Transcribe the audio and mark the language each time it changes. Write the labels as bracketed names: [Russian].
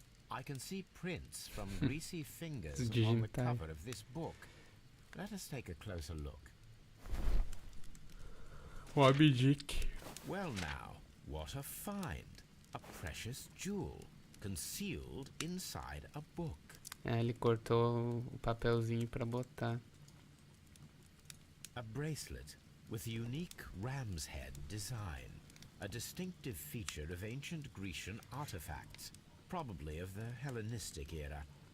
[English] I can see prints from greasy fingers It's on the digital. cover of this book. Let us take a closer look. Moby Dick. Well now, what a find! A precious jewel, concealed inside a book. [Portuguese] Ele cortou o papelzinho pra botar. [English] A bracelet with unique ram's head design, a distinctive feature of ancient Grecian artifacts, probably of the Hellenistic era.